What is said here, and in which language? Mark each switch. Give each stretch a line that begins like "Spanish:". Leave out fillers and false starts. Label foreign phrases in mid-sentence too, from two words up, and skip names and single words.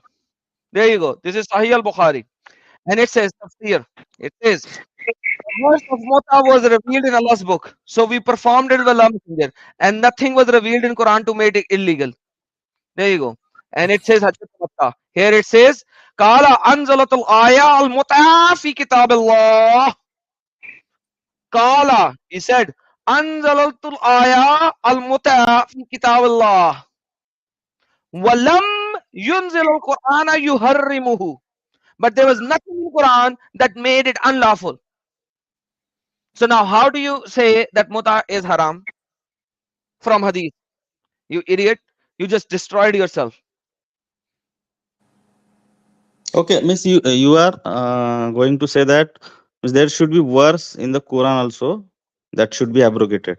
English: There you go. This is Sahih al-Bukhari. And it says, tafsir. It says, the verse of muta was revealed in Allah's book. So we performed it with Allah Messenger. And nothing was revealed in Quran to make it illegal. There you go. And it says,
Arabic: Hajjat Makkah.
English: Here it says,
Arabic: قال أنزلت آية المتعة في كتاب الله. Qala,
English: he said,
Arabic: أنزلت آية المتعة في كتاب الله. ولم ينزل القرآن يحرمه.
English: But there was nothing in Quran that made it unlawful. So now how do you say that muta is haram from hadith? You idiot. You just destroyed yourself. okay, miss, you are going to say that means there should be verse in the Quran also that should be abrogated.